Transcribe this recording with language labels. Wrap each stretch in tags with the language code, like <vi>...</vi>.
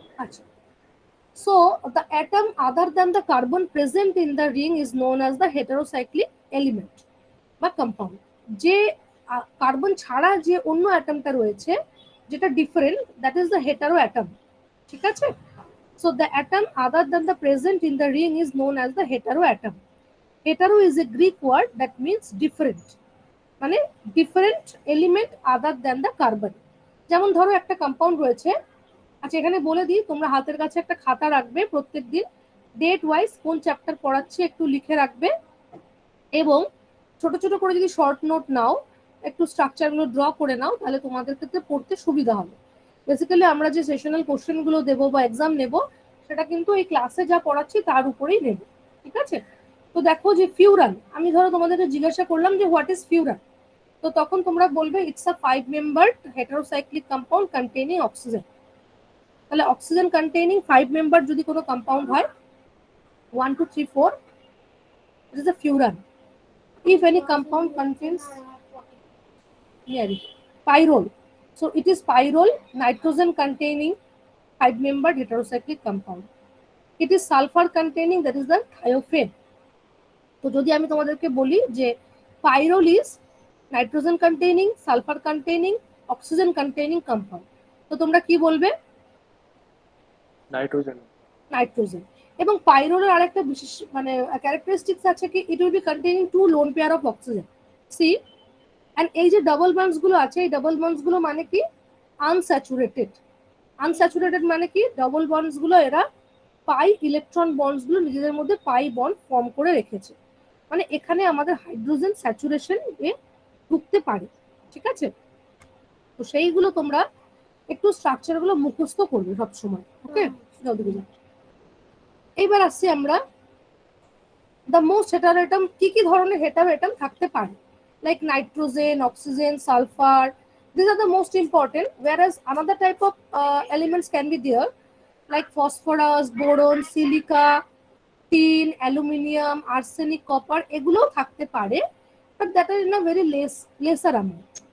<en>আচ্ছা, so the atom other than the carbon present in the ring is known as the heterocyclic element বা compound.</en> <bn>যে carbon ছাড়া যে অন্য অ্যাটমটা রয়েছে, যেটা different,</bn> <en>That is the hetero atom.</en> <bn>ঠিক আছে?</bn> <en>So the atom other than the present in the ring is known as the heteroatom. Hetero is a Greek word that means different, মানে different element other than the carbon.</en> <bn>যেমন ধরো একটা compound রয়েছে, আচ্ছা এখানে বলে দিই, তোমরা হাতের কাছে একটা খাতা রাখবে, প্রত্যেক দিন ডেট ওয়াইজ কোন চ্যাপ্টার পড়াচ্ছি একটু লিখে রাখবে, এবং ছোট ছোট করে যদি শর্ট নোট নাও, একটু স্ট্রাকচারগুলো ড্র করে নাও, তাহলে তোমাদের ক্ষেত্রে পড়তে সুবিধা হবে। বেসিক্যালি আমরা যে সেশনাল কোশ্চেনগুলো দেবো বা এক্সাম নেব, সেটা কিন্তু এই ক্লাসে যা পড়াচ্ছি তার উপরেই নেব। ঠিক আছে? তো দেখো যে ফিউরান, আমি ধরো তোমাদেরকে জিজ্ঞাসা করলাম যে</bn> <en>what is furan,</en> <bn>তো তখন তোমরা বলবে</bn> <en>It's a 5 membered heterocyclic compound containing oxygen.</en> <bn>তাহলে অক্সিজেন কন্টেইনিং 5 মেম্বার যদি কোনো কম্পাউন্ড হয় 1 2 3 4,</bn> <en>it is a furan. If any compound contains pyrrole, so it is pyrrole, nitrogen containing 5 membered heterocyclic compound. It is sulfur containing, that is the thiophene.</en> <bn>তো যদি আমি তোমাদেরকে বলি যে</bn> <en>pyrrole is nitrogen containing, sulfur containing, oxygen containing compound,</en> <bn>তো তোমরা কি বলবে? নাইট্রোজেন। নাইট্রোজেন। এবং পাইরোলের আরেকটা বিশেষ মানে ক্যারেক্টারিস্টিক্স আছে কি,</bn> <en>It will be containing 2 lone pair of oxygen.</en> <bn>C, and এই যে ডাবল বন্ডস গুলো আছে, এই ডাবল বন্ডস গুলো মানে কি আনস্যাচুরেটেড। আনস্যাচুরেটেড মানে কি, ডাবল বন্ডস গুলো এরা পাই ইলেকট্রন বন্ডস গুলো নিজেদের মধ্যে পাই বন্ড ফর্ম করে রেখেছে, মানে এখানে আমাদের হাইড্রোজেন স্যাচুরেশন এ ঢুকতে পারে। ঠিক আছে? তো সেইগুলো তোমরা একটু স্ট্রাকচার গুলো মুখস্থ করবে সব সময়।</bn> <en>okay,</en> <bn>এইবার আসছি আমরা</bn> <en>the most heteroatom,</en> <bn>কি কি ধরনের হেটারোএটম থাকতে পারে,</bn> <en>like nitrogen, oxygen, sulphur, these are the most important, whereas another type of elements can be there like phosphorus, boron, silica, tin, aluminium, arsenic, copper,</en> <bn>এগুলোও থাকতে পারে,</bn> <en>but that are in a very lesser amount.</en>